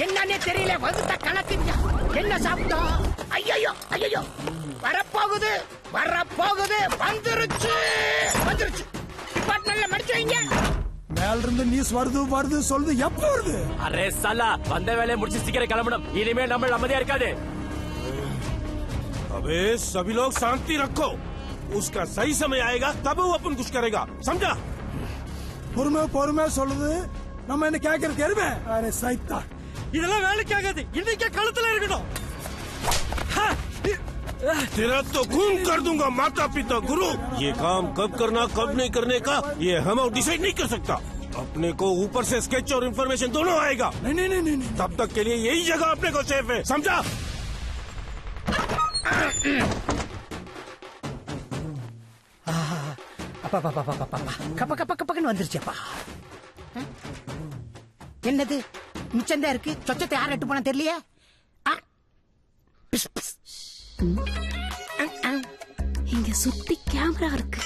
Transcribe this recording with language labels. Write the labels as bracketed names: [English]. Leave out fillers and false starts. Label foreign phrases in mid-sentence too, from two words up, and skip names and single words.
[Tamil] என்னன்னே தெரியல. வந்துட்ட கணக்குங்க. என்ன சாப்பிட்டோம்? ஐயோ ஐயோ வரப்போகுது வந்துருச்சு. டிபார்ட்மெண்ட்ல மடிச்சு வைங்க. மேல இருந்து நியூஸ் வருது சொல்லுது. எப்ப வருது? [Hindi] अरे साला, [Tamil] வந்த வேலையை முடிச்சு சீக்கிரம் கிளம்பணும். இனிமே நம்ம அமைதியா இருக்காது. [Hindi] अबे सभी लोग शांति रखो, उसका सही समय आएगा तब वो अपन कुछ करेगा, समझा? பொறுமை சொல்லுது. நம்ம என்ன கேக்குறது எருமை? அரே சைத்தா, இதெல்லாம் வேலைக்கு ஆகாது. இன்னைக்கே கழுத்துல இருக்கணும். तेरा तो खून कर दूंगा माता पिता गुरु. ये काम कब करना कब नहीं करने का ये हम डिसाइड नहीं कर सकता. अपने को ऊपर से स्केच और इन्फॉर्मेशन दोनों आएगा. नहीं तब तक के लिए यही जगह अपने को सेफ है, समझा? [Tamil] கப்பன்னு வந்துருச்சப்பா. என்னது மிச்சந்தா இருக்கு? சொச்சத்தை யார் எட்டு போனா தெரியலையே. இங்க சுத்தி கேமரா இருக்கு.